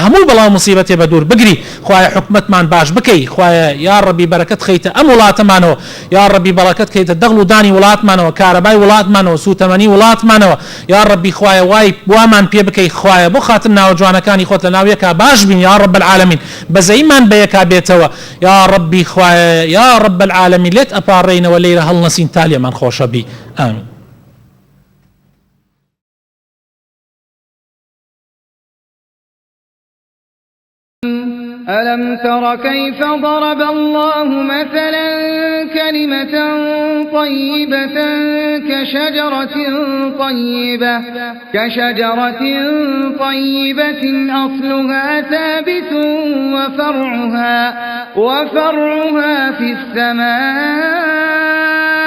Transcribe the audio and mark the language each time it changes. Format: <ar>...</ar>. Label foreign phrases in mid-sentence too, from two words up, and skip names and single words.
<ckb>هەموو بەڵاو مصیبەتێ بە دوور بگری خوایە حکومەتمان باش بکەی خوایە</ckb> <ar>یا ڕەبی</ar> <ckb>بەرەکەت خەیتە ئەم وڵاتەمانەوە</ckb> <ar>یا ڕەبی</ar> <ckb>بەڵەکەت خەیتە دەغڵ و دانی وڵاتمانەوە کارەبای وڵاتمانەوە سوتەمەنی وڵاتمانەوە</ckb> <ar>یا ڕەبی</ar> <ckb>خوایە وای وامان پێ بکەی خوایە بۆ خاتر ناوە جوانەکانی خۆت لە ناو یەکا باش بین</ckb> <ar>یا رب العالمین</ar> <ckb>بەزەیمان بە یەکا بێتەوە</ckb> <ar>یا ڕەبی</ar> <ckb>خوایە</ckb> <ar>یا رب العالمین</ar> <ckb>لێت ئەپاڕێینەوە لێرە هەڵنەسین تا لێمان خۆشە بی ئامین.</ckb> <ar>ألم تر كيف ضرب الله مثلا كلمة طيبة كشجرة طيبة أصلها ثابت وفرعها في السماء</ar>